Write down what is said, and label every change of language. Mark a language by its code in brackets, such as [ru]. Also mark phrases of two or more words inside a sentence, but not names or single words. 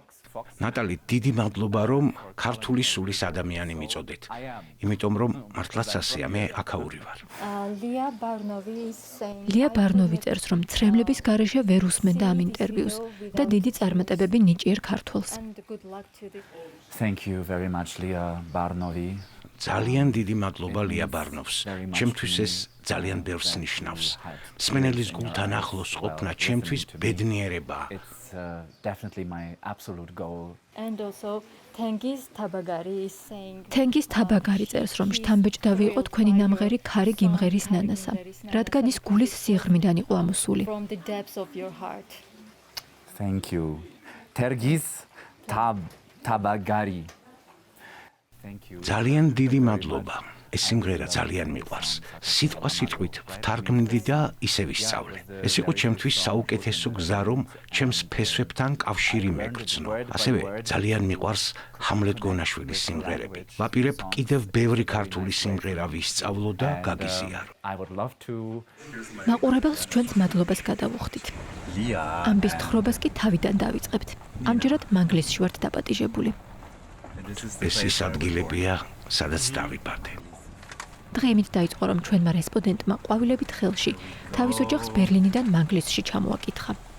[ka] ნატალი, დიდი მადლობა, რომ ქართული სულის ადამიანი მიწოდეთ. იმიტომ რომ მართლაც ასეა, მე აქაური ვარ. ლია ბარნოვი წერს, რომ ცრემლების გარეშე ვერ უსმენდა ამ ინტერვიუს და დიდი წარმატებები ნიჭიერ ქართველს. [en] Thank you very much, Lia Barnovi. [ka] ძალიან დიდი მადლობა ლია ბარნოვს. ჩემთვის ეს ძალიან ბევრს ნიშნავს. მსმენელის გულთან ახლოს ყოფნა ჩემთვის ბედნიერებაა. [en] It's definitely my absolute goal. And also Tengiz Tabagari is saying [ka] თენგიზ თაბაგარი წერს, რომ შთამბეჭდავი იყო თქვენი ნამღერი ქარი გიმღერის ნანასა, რადგან ის გულის სიღრმიდან იყო ამოსული. [en] from the depths of your heart. Thank you. Tergiz Tabagari. Thank you. [ka] ძალიან დიდი მადლობა. ეს სიმღერა ძალიან მიყვარს. სიტყვა სიტყვით ვთარგმნდი და ისე ვისწავლე. ეს იყო ჩემთვის საუკეთესო გზა, რომ ჩემს ფესვებთან კავშირი მეგრძნო. ასევე ძალიან მიყვარს ჰამლეტ გონაშვილის სიმღერები. ვაპირებ კიდევ ბევრი ქართული სიმღერა ვისწავლო და გაგიზიარო. [en] I would love to. [ka] მაყურებელს ჩვენს მადლობას გადავუხდით. ამბის თხრობას კი თავიდან დავიწყებთ. ამჯერად მანგლისში ვართ დაპატიჟებული. ეს ის ადგილებია, სადაც დავიბადე. დღეიმით დაიწყო, რომ ჩვენმა რესპონდენტმა ყვავილებით ხელში თავის ოჯახს ბერლინიდან მანგლისში ჩამოაკითხა.